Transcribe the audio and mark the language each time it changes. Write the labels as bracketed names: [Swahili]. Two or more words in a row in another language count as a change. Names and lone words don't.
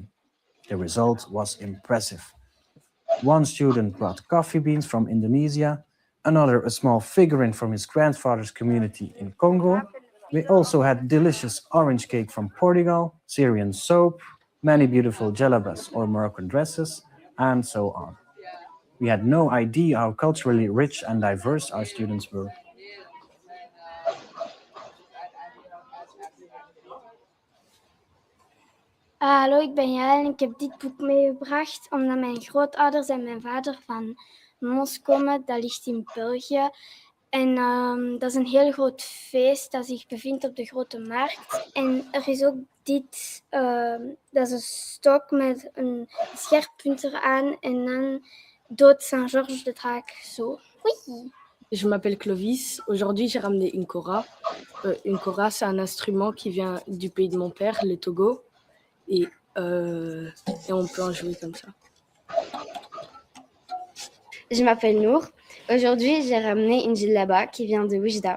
[English] The result was impressive. One student brought coffee beans from Indonesia, another a small figurine from his grandfather's community in Congo. We also had delicious orange cake from Portugal, Syrian soap, many beautiful jalabas or Moroccan dresses, and so on. We had no idea how culturally rich and diverse our students were. [Dutch] Hallo, ik ben Jael en ik heb dit boek meegebracht omdat mijn grootouders en mijn vader van Mons komen. Dat ligt in België. En dat is een heel groot feest dat zich bevindt op de Grote Markt. En er is ook dit, dat is een stok met een scherpunt eraan en dan dood Saint-Georges de draak zo. [French] Oui. Je m'appelle Clovis. Aujourd'hui, j'ai ramené une kora. Une kora, c'est un instrument qui vient du pays de mon père, le Togo. Et on peut en jouer comme ça. Je m'appelle Nour. Aujourd'hui, j'ai ramené une djellaba qui vient de Oujda.